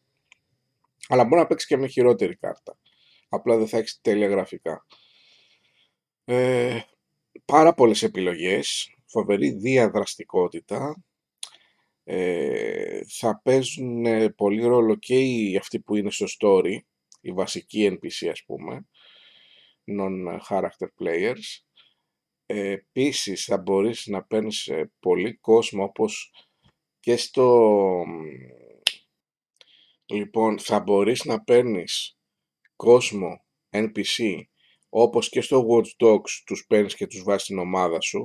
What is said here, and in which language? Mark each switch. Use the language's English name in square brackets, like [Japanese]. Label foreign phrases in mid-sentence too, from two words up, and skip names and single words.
[Greek] Αλλά μπορεί να παίξεις και με χειρότερη κάρτα. Απλά δεν θα έχεις τέλεια γραφικά. Πάρα πολλές επιλογές, φοβερή διαδραστικότητα. Θα παίζουν πολύ ρόλο και αυτοί που είναι στο story, οι βασικοί NPC ας πούμε, [English] non-character players. [Greek] Επίσης θα μπορείς να παίρνεις πολύ κόσμο, όπως και στο... Λοιπόν, θα μπορείς να παίρνεις κόσμο NPC, όπως και στο Watch Dogs τους παίρνεις και τους βάζεις στην ομάδα σου.